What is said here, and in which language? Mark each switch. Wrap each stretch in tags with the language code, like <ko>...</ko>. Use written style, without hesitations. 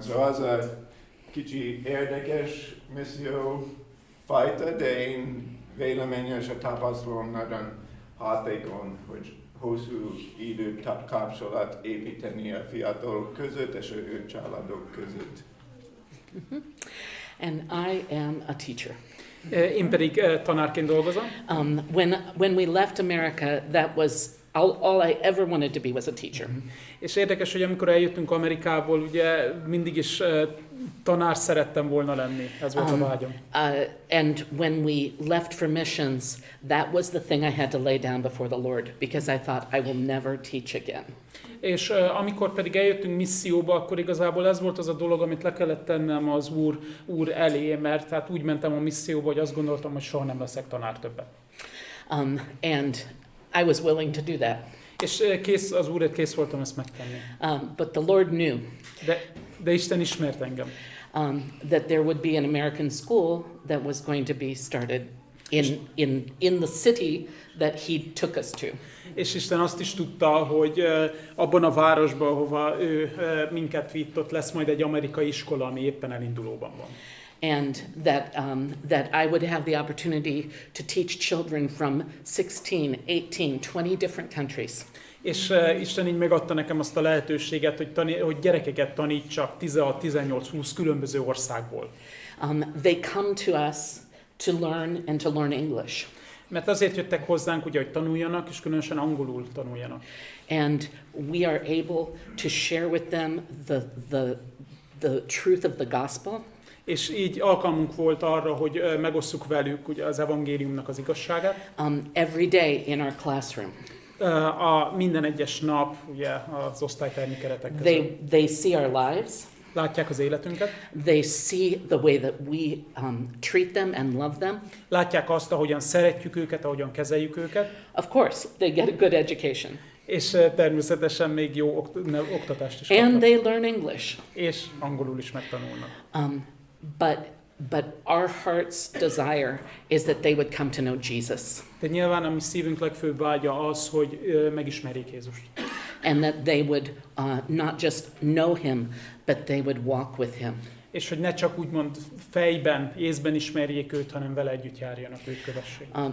<hu>Szóval az a kicsi érdekes misszió fajta, de én véleményem és a tapasztalom nagyon hatékony, hogy hosszú időt kapcsolat építeni a fiatalok között és a ő családok között.</hu> <en>And I am a teacher.</en> <hu>Én pedig tanárként dolgozom.</hu> <en>When we left America, that was all I ever wanted to be was a teacher.</en> <hu>És érdekes, hogy amikor eljöttünk Amerikából, ugye mindig is tanár szerettem volna lenni. Ez volt a vágyam.</hu> <en>And when we left for missions, that was the thing I had to lay down before the Lord, because I thought I will never teach again.</en> <hu>És amikor pedig eljöttünk misszióba, akkor igazából ez volt az a dolog, amit le kellett tennem az úr elé, mert hát úgy mentem a misszióba, hogy azt gondoltam, hogy soha nem leszek tanár többet.</hu> <en>And I was willing to do that.</en> <hu>És az úrért kész voltam ezt megtenni.</hu> <en>But the Lord knew</en> <hu>De Isten ismert engem.</hu> <en>That there would be an American school that was going to be started in the city that he took us to.</en> <hu>És Isten azt is tudta, hogy abban a városban, ahova ő minket vitt, ott lesz majd egy amerikai iskola, ami éppen elindulóban van.</hu> <en>And that I would have the opportunity to teach children from 16, 18, 20 different countries.</en> <hu>És Isten így megadta nekem azt a lehetőséget, hogy gyerekeket tanítsak 16-18-20 különböző országból.</hu> <en>They come to us to learn and to learn English.</en> <hu>Mert azért jöttek hozzánk, ugye, hogy tanuljanak, és különösen angolul tanuljanak.</hu> <en>And we are able to share with them the truth of the gospel.</en> <hu>És így alkalmunk volt arra, hogy megosszuk velük ugye, az evangéliumnak az igazságát.</hu> <en>Every day in our classroom.</en> <hu>Minden egyes nap ugye, az osztálytermi keretek között.</hu> <en>They see our lives.</en> <hu>Látják az életünket.</hu> <en>They see the way that we treat them and love them.</en> <hu>Látják azt, ahogyan szeretjük őket, ahogyan kezeljük őket.</hu> <en>Of course, they get a good education.</en> <hu>És természetesen még jó oktatást is kapnak.</hu> <en>And they learn English.</en> <hu>És angolul is megtanulnak.</hu> <en>But our heart's desire is that they would come to know Jesus.</en> <hu>De nyilván a mi szívünk legfőbb vágya az, hogy megismerjék Jézust.</hu> <en>And that they would not just know him, but they would walk with him.</en> <hu>És hogy ne csak úgymond fejben, észben ismerjék őt, hanem vele együtt járjanak, őt kövessék.</hu>